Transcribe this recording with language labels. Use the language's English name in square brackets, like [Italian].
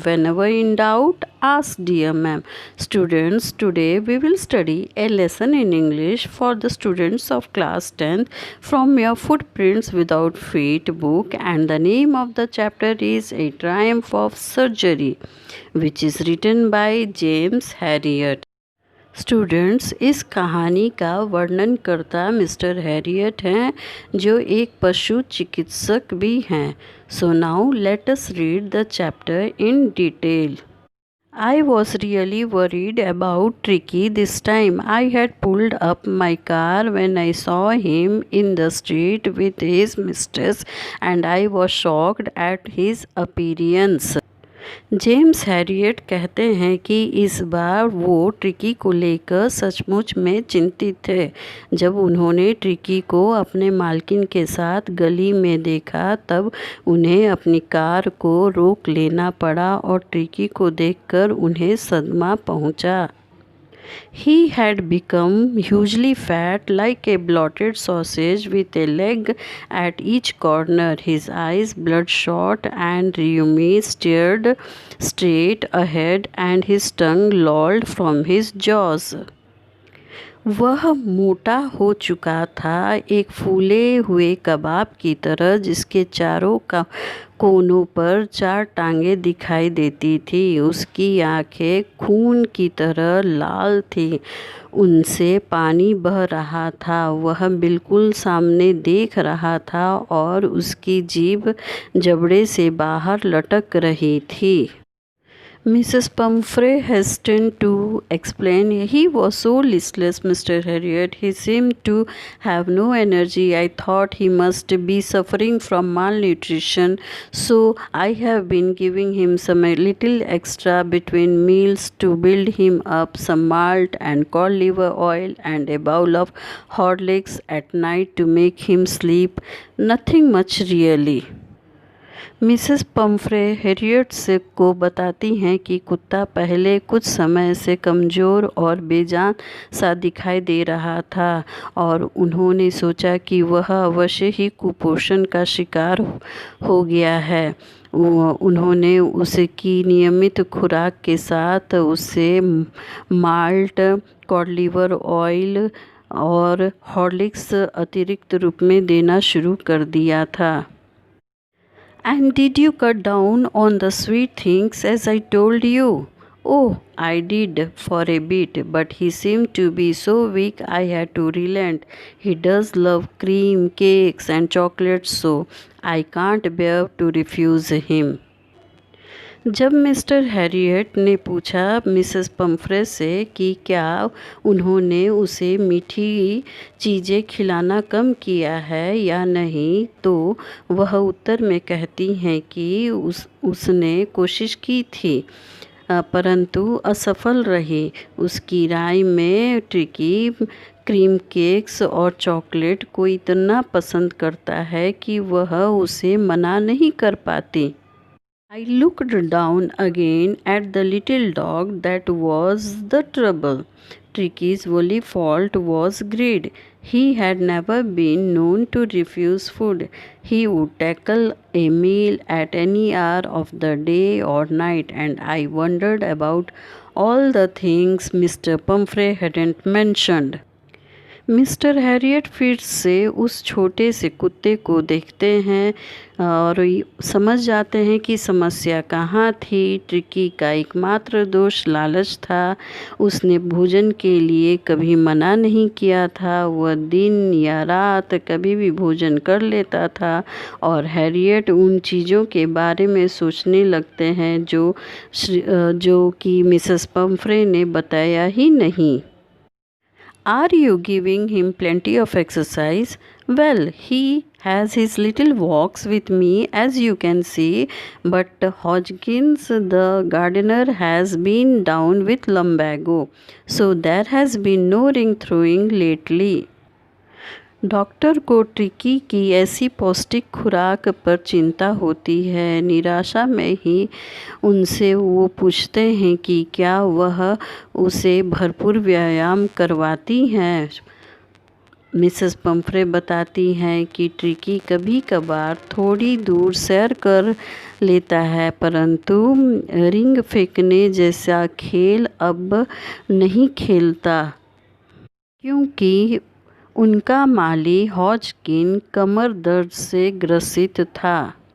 [English] Whenever in doubt, ask Dear Ma'am. Students, today we will study a lesson in English for the students of class 10th from your Footprints Without Feet book, and the name of the chapter is A Triumph of Surgery, which is written by James Herriot. [Hindi] Students, इस कहानी का वर्णनकर्ता mister Harriet हैं, जो एक पशु चिकित्सक भी हैं. [English] So now let us read the chapter in detail. I was really worried about Tricky this time. I had pulled up my car when I saw him in the street with his mistress, and I was shocked at his appearance. [Hindi] James Harriet कहते हैं कि इस बार वो tricky को लेकर सचमुच में चिंतित थे. जब उन्होंने ट्रिकी को अपने मालकिन के साथ गली में देखा, तब उन्हें अपनी कार को रोक लेना पड़ा और ट्रिकी को देखकर उन्हें सदमा पहुंचा. [English] He had become hugely fat, like a bloated sausage with a leg at each corner. His eyes, bloodshot and rheumy, stared straight ahead, and his tongue lolled from his jaws. [Hindi] वह मोटा हो चुका था, एक फूले हुए कबाब की तरह, जिसके चारों कोनों पर 4 टांगें दिखाई देती थी. उसकी आंखें खून की तरह लाल थीं, उनसे पानी बह रहा था. वह बिल्कुल सामने देख रहा था और उसकी जीभ जबड़े से बाहर लटक रही थी. [English] Mrs. Pumphrey hastened to explain. He was so listless, Mr. Herriot. He seemed to have no energy. I thought he must be suffering from malnutrition, so I have been giving him some little extra between meals to build him up, some malt and cod liver oil and a bowl of Horlicks at night to make him sleep. Nothing much really. [Hindi] Mrs Pomfrey Harriet से को बताती हैं कि कुत्ता पहले कुछ समय से कमज़ोर और बेजान सा दिखाई दे रहा था और उन्होंने सोचा कि वह अवश्य ही कुपोषण का शिकार हो गया है. उन्होंने उसकी नियमित खुराक के साथ उसे माल्ट, कॉड लिवर ऑयल और हॉर्लिक्स अतिरिक्त रूप में देना शुरू कर दिया था. [English] And did you cut down on the sweet things as I told you? Oh, I did for a bit, but he seemed to be so weak I had to relent. He does love cream, cakes and chocolates, so I can't bear to refuse him. [Hindi] जब mister Harriet ने पूछा Mrs Pomfrey से कि क्या उन्होंने उसे मीठी चीज़ें खिलाना कम किया है या नहीं, तो वह उत्तर में कहती हैं कि उसने कोशिश की थी, परंतु असफल रही. उसकी राय में ट्रिकी क्रीम केक्स और चॉकलेट को इतना पसंद करता है कि वह उसे मना नहीं कर पाती. [English] I looked down again at the little dog. That was the trouble. Tricky's only fault was greed. He had never been known to refuse food. He would tackle a meal at any hour of the day or night, and I wondered about all the things Mr. Pumphrey hadn't mentioned. [Hindi] Mister Harriet फिर से उस छोटे से कुत्ते को देखते हैं और समझ जाते हैं कि समस्या कहाँ थी. ट्रिकी का एकमात्र दोष लालच था. उसने भोजन के लिए कभी मना नहीं किया था. वह दिन या रात कभी भी भोजन कर लेता था और हैरियट उन चीज़ों के बारे में सोचने लगते हैं जो कि मिसेस पम्फ्रे ने बताया ही नहीं. [English] Are you giving him plenty of exercise? Well, he has his little walks with me, as you can see, but Hodgkins, the gardener, has been down with lumbago, so there has been no ring throwing lately. [Hindi] Doctor को tricky की ऐसी पौष्टिक खुराक पर चिंता होती है. निराशा में ही उनसे वो पूछते हैं कि क्या वह उसे भरपूर व्यायाम करवाती हैं. मिसेस पम्फ्रे बताती हैं कि ट्रिकी कभी कभार थोड़ी दूर सैर कर लेता है, परंतु रिंग फेंकने जैसा खेल अब नहीं खेलता क्योंकि उनका माली हॉजकिन कमर दर्द से ग्रसित था।